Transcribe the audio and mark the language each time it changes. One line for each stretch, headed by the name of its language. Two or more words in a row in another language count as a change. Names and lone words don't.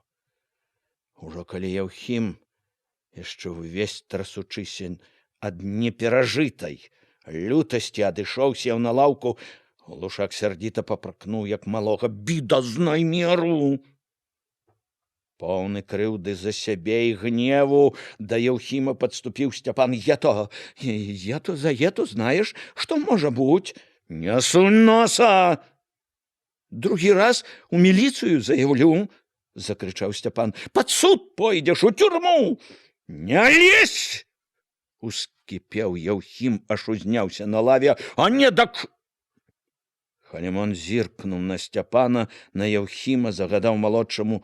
Belarusian: Ужо калі Яўхім, яшчэ ўвесь трасучыся ад неперажытай лютасці, адышоў, сеў на лаўку, глушак сярдзіта папракнуў, як малога. Бі, дазнай меру! Поўны крыўды за сябе і гневу да Яўхіма падступіў Сцяпан.
Russian: Я то за это, знаешь, что может быть?
Belarusian: Не сунь носа! Другі раз у міліцыю заявлю, закрычаў Сцяпан. Пад суд пойдзеш, у тюрму! Не лезь! Ускіпеў Яўхім, аж узняўся на лаве. А не дак... Халімон зіркнуў на Сцяпана, на Яўхіма, загадаў малодшаму.